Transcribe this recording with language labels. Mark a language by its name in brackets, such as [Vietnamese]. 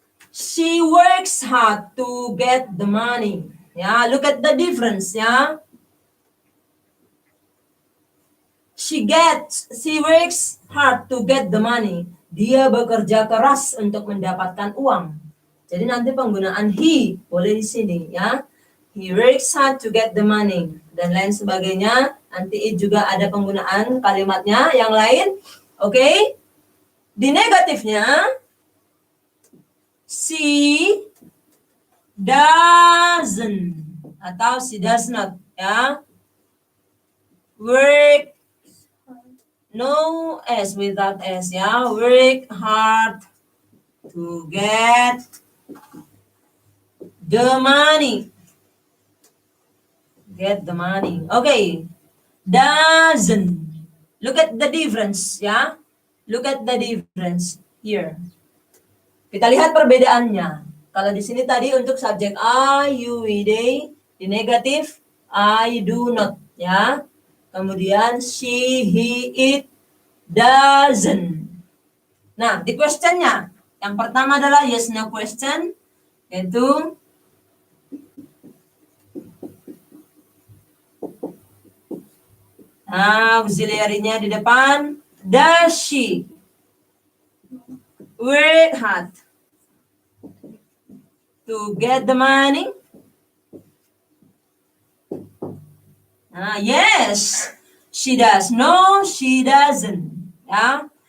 [English] She works hard to get the money. Ya, look at the difference, ya. She works hard to get the money. [Indonesian] Dia bekerja keras untuk mendapatkan uang. Jadi nanti penggunaan he boleh di sini, ya. [English] He works hard to get the money [Indonesian] dan lain sebagainya. Nanti juga ada penggunaan kalimatnya yang lain. Oke. Di negatifnya [English] she doesn't atau she does not, ya. Work, no S, without S, ya. Work hard to get the money. Get the money. Okay. Doesn't. Look at the difference, ya. Look at the difference here. [Indonesian] Kita lihat perbedaannya. Kalau di sini tadi untuk subjek I, you, we, they, di negatif [English] I do not, [Indonesian] ya. [English] Kemudian she, he, it doesn't. [Indonesian] Nah, di questionnya, yang pertama adalah yes no question, yaitu auxiliary-nya di depan. [English] Does she work hard to get the money? Yes, she does. No, she doesn't. Ya.